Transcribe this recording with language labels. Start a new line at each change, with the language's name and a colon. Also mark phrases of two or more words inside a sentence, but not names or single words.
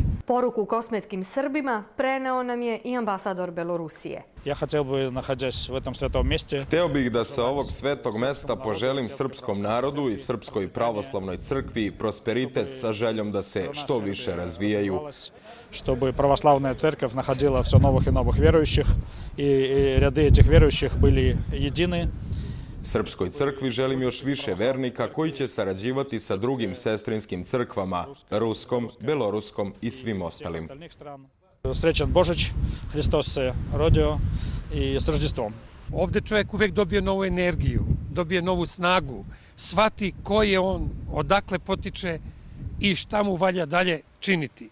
Serbian: Poruku kosmetskim Srbima preneo nam je i ambasador Belorusije. Hteo bih da sa ovog svetog mesta poželim srpskom narodu i Srpskoj pravoslavnoj crkvi prosperitet sa željom da se što više razvijaju.
Russian: Чтобы православная церковь находила все новых и новых верующих, и ряды этих верующих были едины.
Serbian: Srpskoj crkvi želim još više vernika koji će sarađivati sa drugim sestrinskim crkvama, ruskom, beloruskom i svim ostalim. Srećan Božić, Hristos se rodio i s Rođestvom. Ovdje čovjek uvijek dobije novu energiju, dobije novu snagu, shvati ko je on, odakle potiče i šta mu valja dalje činiti.